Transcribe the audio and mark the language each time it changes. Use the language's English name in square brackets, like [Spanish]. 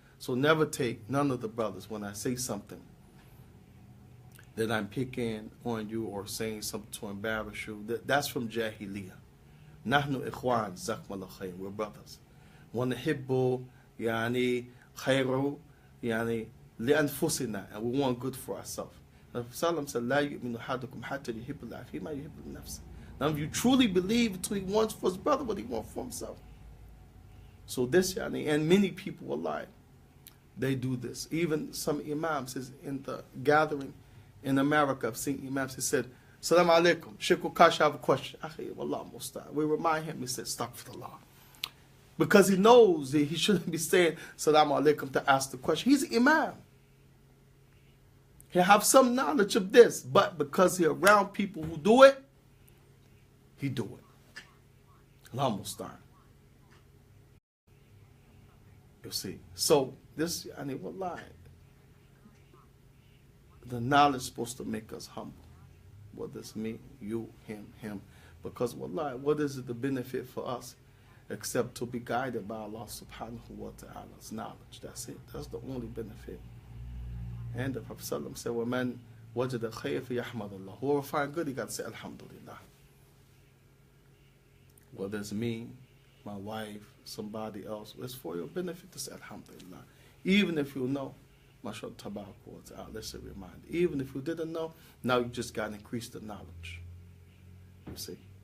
[English] So never take, none of the brothers, when I say something that I'm picking on you or saying something to embarrass you, that's from Jahiliyyah. [Arabic] Nahnu ikhwan, zakmallah khayr, [English] we're brothers. [Arabic] وَنَحِبُّ يعني خَيْرُ يعني لِأَنفُسِنَا, [English] and we want good for ourselves. The Prophet said, [Arabic] لَا يُؤْمِنُ أَحَدُكُمْ حَتَّى يُحِبَّ لَأَخِيهِ مَا يُحِبُّ لِنَفْسِهِ. [English] Now if you truly believe until he wants for his brother what he wants for himself. So this, yani, and many people will lie. They do this. Even some imams is in the gathering in America, I've seen imams, he said, Salaam alaikum, Sheikh Kash, I have a question. We remind him, he said, Astaghfirullah. Because he knows that he shouldn't be saying Salaam alaikum to ask the question. He's an imam. He have some knowledge of this, but because he around people who do it, he do it. Allah musta'an. You see. So this, wallahi, the knowledge is supposed to make us humble. Whether it's me, you, him. Because wallahi, what is it the benefit for us except to be guided by Allah subhanahu wa ta'ala's knowledge? That's it. That's the only benefit. And the Prophet ﷺ said, [Arabic] وَمَنْ وَجَدَ خَيْرٍ فَيَحْمَدُ اللَّهِ. [English] Whoever find good, he got to say Alhamdulillah. Whether it's me, my wife, somebody else, it's for your benefit to say Alhamdulillah. Even if you know, mashallah tabarak wa ta'ala, let's say remind. Even if you didn't know, now you just got to increase the knowledge. You see.